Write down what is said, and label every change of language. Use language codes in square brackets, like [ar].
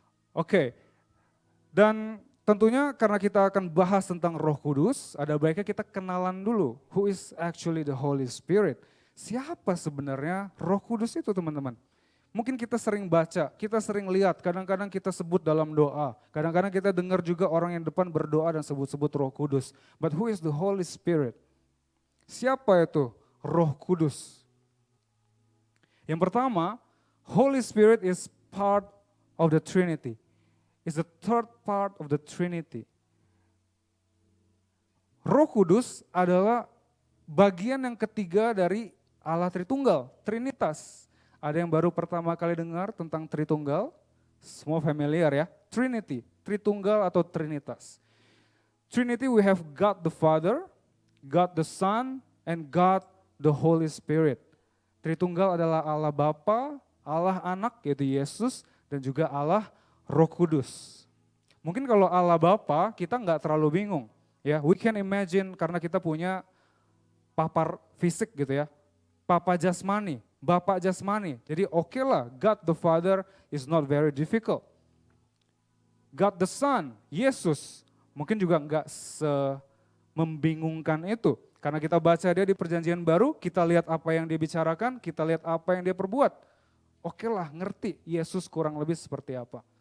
[id] Oke, dan tentunya karena kita akan bahas tentang Roh Kudus, ada baiknya kita kenalan dulu, [en] who is actually the Holy Spirit. [id] Siapa sebenarnya Roh Kudus itu, teman-teman? Mungkin kita sering baca, kita sering lihat, kadang-kadang kita sebut dalam doa. Kadang-kadang kita dengar juga orang yang depan berdoa dan sebut-sebut Roh Kudus. [en] But who is the Holy Spirit? [id] Siapa itu Roh Kudus? Yang pertama, [en] Holy Spirit is part of the Trinity. It's the third part of the Trinity. [id] Roh Kudus adalah bagian yang ketiga dari Allah Tritunggal, Trinitas. Ada yang baru pertama kali dengar tentang Tritunggal? Semua familiar ya, Trinity, Tritunggal atau Trinitas. [en] Trinity we have God the Father, God the Son, and God the Holy Spirit. [id] Tritunggal adalah Allah Bapa, Allah Anak yaitu Yesus, dan juga Allah Roh Kudus. Mungkin kalau Allah Bapa kita nggak terlalu bingung. Ya, [en] we can imagine [id] karena kita punya papa fisik gitu ya, papa jasmani. Bapak jasmani, jadi oke lah, [en] God the Father is not very difficult. [id] God the Son, Yesus, mungkin juga enggak membingungkan itu. Karena kita baca dia di perjanjian baru, kita lihat apa yang dia bicarakan, kita lihat apa yang dia perbuat. Oke lah, ngerti Yesus kurang lebih seperti apa.